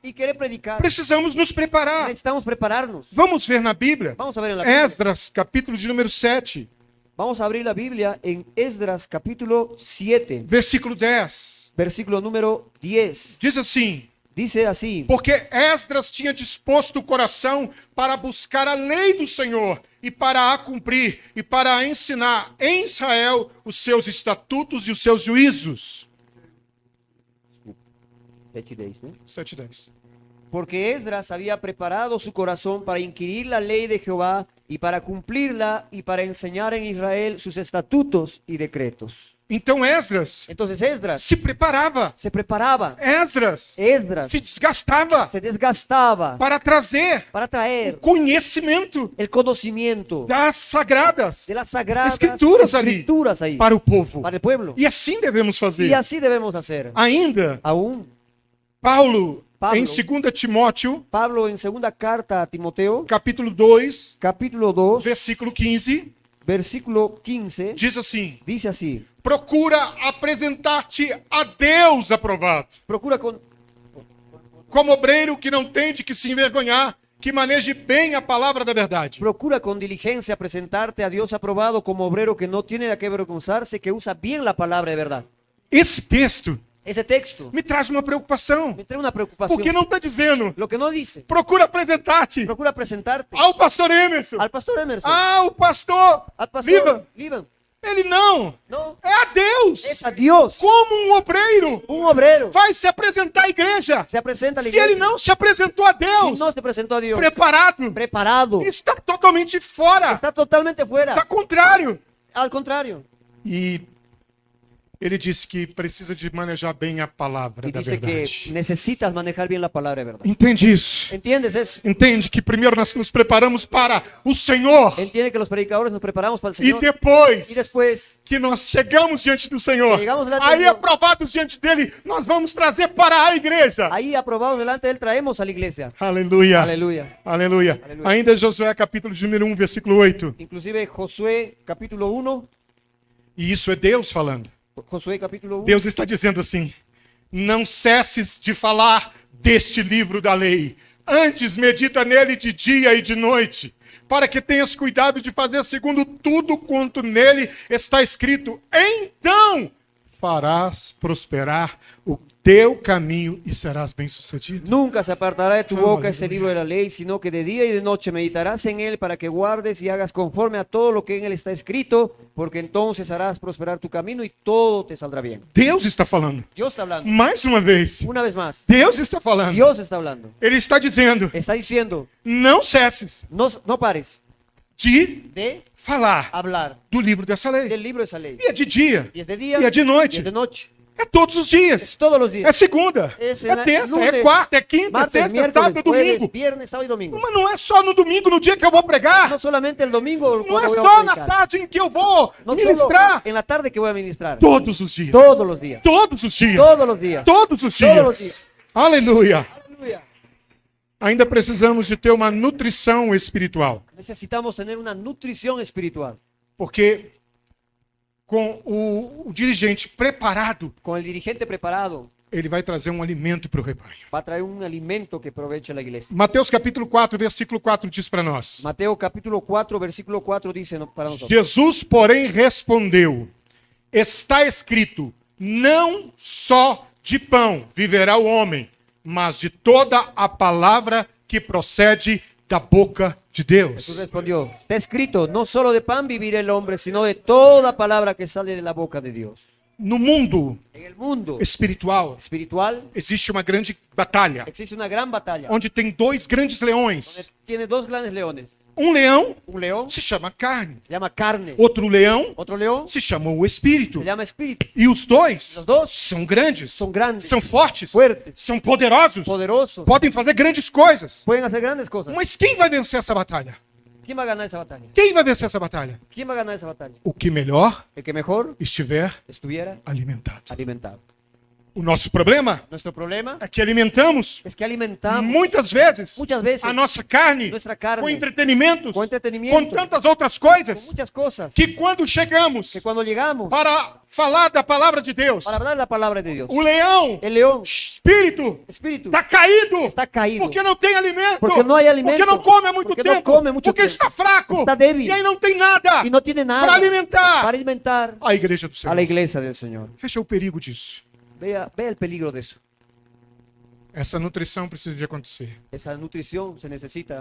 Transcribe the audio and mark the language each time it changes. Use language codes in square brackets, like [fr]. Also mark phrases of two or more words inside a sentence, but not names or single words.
[es] y querer predicar. [pt] Precisamos nos preparar. [es] Necesitamos prepararnos. [pt] Vamos ver na Bíblia. [es] Vamos a ver en la Biblia. [pt] Esdras, capítulo de número 7, [es] Vamos a abrir la Biblia en Esdras capítulo 7, [pt] versículo 10. [es] versículo número 10. [pt] Diz assim: [es] Dice así: [pt] porque Esdras tinha disposto o coração para buscar a lei do Senhor e para a cumprir e para a ensinar em Israel os seus estatutos e os seus juízos. [es] 7:10, ¿no? 7:10. Porque Esdras había preparado su corazón para inquirir la ley de Jehová y para cumplirla y para enseñar en Israel sus estatutos y decretos. [pt] Então Esdras [es] Entonces Esdras [pt] se preparava. [es] se preparaba, [pt] Esdras [es] Esdras [pt] se desgastava [es] se desgastaba [pt] para trazer [es] para [pt] o [es] traer [pt] conhecimento [es] el conocimiento [pt] das sagradas [es] de las sagradas [pt] Escrituras ali [es] escrituras ahí [pt] para o povo. [es] para el pueblo. [pt] E assim devemos [es] Y [pt] fazer. [es] así debemos hacer. [pt] Ainda, [es] Aún [pt] Paulo, [es] Pablo. [pt] em 2 Timóteo, [es] Pablo en segunda carta a Timoteo, [pt] capítulo 2, [es] capítulo 2, [pt] versículo 15, [es] versículo 15, [pt] diz assim: [es] dice así: [pt] procura apresentar-te a Deus aprovado, [es] procura con [pt] como obreiro que não tem de que se envergonhar, que maneje bem a palavra da verdade. [es] Procura con diligencia presentarte a Dios aprobado como obrero que no tiene de qué avergonzarse, que usa bien la palabra de verdad. [pt] Esse texto [es] Ese texto [pt] me traz uma preocupação, [es] me trae una preocupación. [pt] porque não está dizendo, [es] Lo que no dice, [pt] procura apresentar-te [es] procura presentarte [pt] ao pastor Emerson, [es] al pastor Emerson, [pt] ao pastor [es] al pastor [pt] Viva. [es] Liban. [pt] Ele não, [es] No, [pt] é a Deus. [es] es a Dios. [pt] Como um obreiro [es] Un obrero [pt] vai se apresentar à igreja, [es] se presenta a la [pt] se ele [es] iglesia [pt] não se apresentou a [es] y [pt] Deus [es] no se presentó a Dios [pt] preparado, [es] preparado, [pt] está totalmente fora, [es] está totalmente [pt] está [es] fuera. [pt] contrário. [es] Al contrario. [pt] E ele disse que precisa de manejar bem a palavra [es] Y [pt] da [es] dice que [pt] verdade. [es] necesitas manejar bien la palabra de verdad. [pt] Entende isso? [es] ¿Entiendes eso? [pt] Entende que primeiro nós nos preparamos para o Senhor [es] Entiende que los predicadores nos preparamos para el [pt] e [es] Señor [pt] depois [es] y después [pt] que nós chegamos diante do Senhor, Chegamos diante aí do Senhor. aprovados diante dele, nós vamos trazer para a igreja. [es] ahí aprobados delante de él traemos a la iglesia. [pt] Aleluia. [es] Aleluya. [pt] Aleluia. Aleluia. Ainda Josué capítulo de número 1, versículo 8. [es] Inclusive Josué capítulo 1, [pt] E isso é Deus falando. [es] Josué capítulo 1, [pt] Deus está dizendo assim: não cesses de falar deste livro da lei. Antes medita nele de dia e de noite, para que tenhas cuidado de fazer segundo tudo quanto nele está escrito. Então farás prosperar o teu caminho e serás bem-sucedido. [es] nunca se apartará de tu boca Aleluya. este libro de la ley, sino que de día y de noche meditarás en él para que guardes y hagas conforme a todo lo que en él está escrito, porque entonces harás prosperar tu camino y todo te saldrá bien. [pt] Deus está falando. [es] Dios está hablando. [pt] Mais uma vez. [es] Una vez más, [pt] Deus está falando. [es] Dios está hablando. [pt] Ele está dizendo: [es] Está diciendo, [pt] não cesses [es] no pares [pt] de [es] de [pt] falar [es] hablar [pt] do livro dessa lei. [es] del libro de esa ley. [pt] E é de dia, [es] Y es de día [pt] e é de [es] y [pt] noite, [es] es de noche. [pt] é todos os dias. [es] Todos los [pt] É [es] días. [pt] segunda, Esse é terça, é [es] lunes, [pt] quarta, é quinta, é [es] Martes, [pt] sexta, [es] miércoles, [pt] sábado, é [es] jueves, [pt] domingo. [es] viernes, sábado y domingo. [pt] Mas não é só no domingo, no dia que eu vou pregar. [es] No solamente el domingo [pt] Não é [es] cuando voy a [pt] só na [es] predicar. [pt] tarde em que eu vou [es] No [pt] ministrar. [es] solo en la tarde que voy a ministrar. [pt] Todos os dias. [es] Todos los días. [pt] Todos os dias. [es] Todos los días. [pt] Todos os Todos os dias. dias. Aleluia. [es] Aleluya. [pt] Ainda precisamos de ter uma nutrição espiritual. [es] Necesitamos tener una nutrición espiritual. [pt] Porque com o dirigente preparado, [es] Con el dirigente preparado [pt] ele vai trazer um alimento para o rebanho. [es] va a traer un alimento que aproveche la iglesia. [pt] Mateus capítulo 4, versículo 4 diz para nós. [es] Mateo capítulo 4, versículo 4 dice para nosotros. [pt] Jesus, porém, respondeu: está escrito, não só de pão viverá o homem, mas de toda a palavra que procede da boca de [es] Jesús [pt] Deus. [es] respondió, está escrito, no solo de pan vivirá el hombre, sino de toda palabra que sale de la boca de Dios. [pt] No mundo [es] En el mundo [pt] espiritual, [es] espiritual [pt] existe uma grande batalha, [es] existe una gran batalla [pt] onde tem dois grandes [es] donde [pt] leões. [es] tiene dos grandes leones. [pt] Um leão [es] Un león [pt] se chama carne, [es] se llama carne, [pt] outro leão [es] otro león [pt] se chama o espírito. [es] se llama espíritu. [pt] E os dois [es] Los dos [pt] são grandes, [es] son grandes, [pt] são fortes, [es] fuertes, [pt] são poderosos, [es] poderosos, [pt] podem fazer grandes coisas. [es] pueden hacer grandes cosas. [pt] Mas quem vai vencer essa batalha? [es] ¿Quién va a ganar esa batalla? [pt] Quem vai vencer essa batalha? [es] ¿Quién va a ganar esa batalla? [pt] O que melhor [es] El que mejor [pt] estiver [es] estuviera [pt] alimentado. [es] alimentado. [pt] O nosso problema [es] Nuestro problema [pt] é que alimentamos [es] es que alimentamos [pt] muitas vezes [es] muchas veces [pt] a nossa carne [es] nuestra carne [pt] com entretenimentos, [es] con entretenimiento, [pt] com tantas outras [es] con [pt] coisas, [es] muchas cosas, [pt] que quando chegamos [es] que cuando llegamos [pt] para falar da palavra de Deus, [es] para hablar la palabra de Dios, [pt] o leão, [es] el león, [pt] espírito, [es] espíritu, [pt] está caído, [es] está caído, [pt] porque não tem alimento, porque não há alimento, porque não come há muito porque não tempo, come há muito porque tempo, está fraco, [es] está débil, [pt] e aí não tem nada [es] y no tiene nada [pt] para alimentar [es] para alimentar [pt] a igreja do [es] a [pt] Senhor. [es] la iglesia del Señor. [pt] Fecha o perigo disso. [es] Vea el peligro de eso. [pt] Essa nutrição precisa de acontecer. [es] Esa nutrición se necesita.